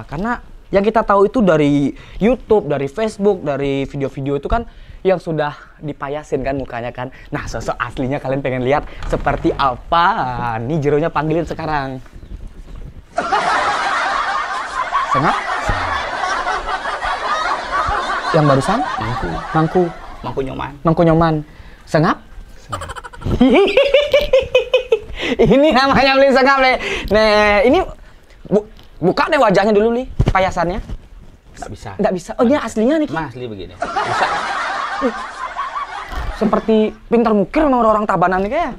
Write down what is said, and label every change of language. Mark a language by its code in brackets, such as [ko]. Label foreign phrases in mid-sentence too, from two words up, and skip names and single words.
[id] Karena yang kita tahu itu dari YouTube, dari Facebook, dari video-video itu kan yang sudah dipayasin kan mukanya kan. Nah, sosok aslinya kalian pengen lihat seperti apa. Nih Jeronya panggilin sekarang. Sengap? Yang barusan? Mangku Nyoman. Mangku Nyoman. Sengap? Ini namanya Beli Sengap nih. Nah, ini buka deh wajahnya dulu nih, payasannya. Nggak bisa. Nggak bisa. Oh, ini aslinya nih. Ki. Mas, asli begini. Bisa. Seperti pintar mukir sama orang-orang Tabanan nih kayak.